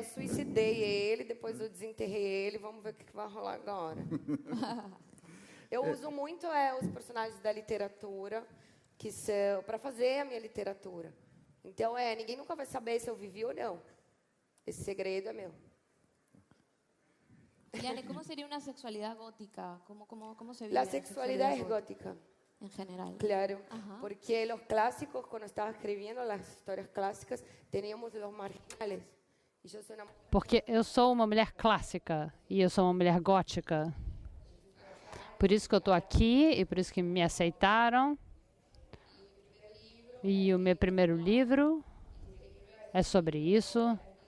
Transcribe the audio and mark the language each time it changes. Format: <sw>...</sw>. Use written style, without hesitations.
<pt>Eu suicidei ele, depois eu desenterrei ele, vamos ver o que vai rolar agora. Eu uso muito os personagens da literatura, que são para fazer a minha literatura. Então, ninguém nunca vai saber se eu vivi ou não. Esse segredo é meu.</pt> <es>Eliane, ¿cómo sería una sexualidad gótica? ¿Cómo se vive La sexualidad es gótica. En general. Claro, Ajá. porque los clásicos, cuando estaba escribiendo las historias clásicas, teníamos los marginales. Y yo soy una...</es> <pt>Porque eu sou uma mulher clássica e eu sou uma mulher gótica. Por isso que eu estou aqui e por isso que me aceitaram. E o meu primeiro livro é sobre isso.</pt>